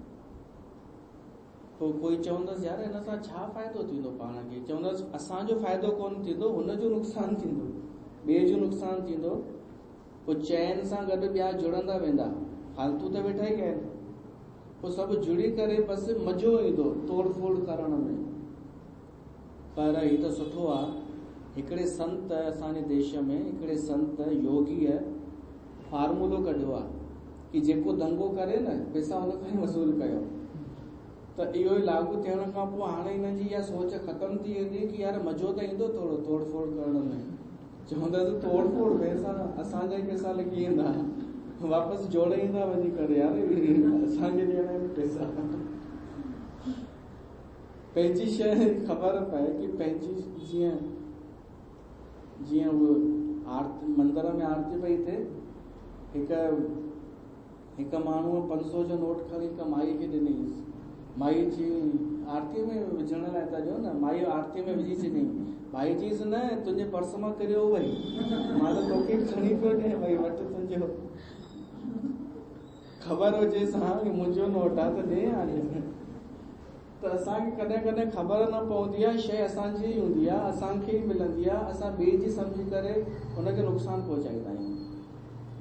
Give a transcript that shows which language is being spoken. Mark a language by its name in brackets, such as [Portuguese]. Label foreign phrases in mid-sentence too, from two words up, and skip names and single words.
[Sindhi] पोइ कोई चवंदसि यार हिन सां छा फ़ाइदो थींदो पाण खे, चवंदसि असांजो फ़ाइदो कोन थींदो, हुनजो नुक़सानु थींदो, ॿिए जो नुक़सानु थींदो। पोइ चैन सां गॾु ॿिया जुड़ंदा वेंदा, फालतू त वेठा ई आहिनि, पोइ सभु जुड़ी करे बसि मज़ो ईंदो तोड़ फोड़ करण में। पर हीउ त सुठो आहे, हिकिड़े संत असांजे देश में, हिकिड़े संत योगीअ फार्मूलो कढियो आहे कि जेको दंगो करे न पैसा हुन खां ई वसूल कयो। त इहो ई लागू थियण खां पोइ हाणे हिननि जी इहा सोच ख़तम थी वेंदी कि यार मज़ो त ईंदो थोरो तोड़ फोड़ करण में। चवंदासीं तोड़ फोड़ पैसा असांजा ई पैसा लॻी वेंदा, वापसि जोड़े ईंदा वञी करे, यार असांखे ॾियणा आहिनि पैसा। पंहिंजी शइ ख़बर पए कि पंहिंजी जीअं उहो आरती मंदर में आरती पई थिए, हिकु माण्हूअ 500 जो नोट खणी हिकु माई खे ॾिनईंसि। माई जी आरती में विझण लाइ था चयो न, माई आरती में विझी छॾियईं। भाई चईसि न तुंहिंजे पर्स मां किरियो वई, मां त तोखे खणी पियो ॾियां, भई वटि तुंहिंजो, ख़बर हुजेसि हा कि मुंहिंजो नोट आहे त ॾे हाणे। त असांखे कॾहिं कॾहिं ख़बर न पवंदी आहे, शइ असांजी ई हूंदी आहे, असांखे ई मिलंदी आहे, असां ॿिए जी सम्झी करे हुनखे नुक़सानु पहुचाईंदा आहियूं।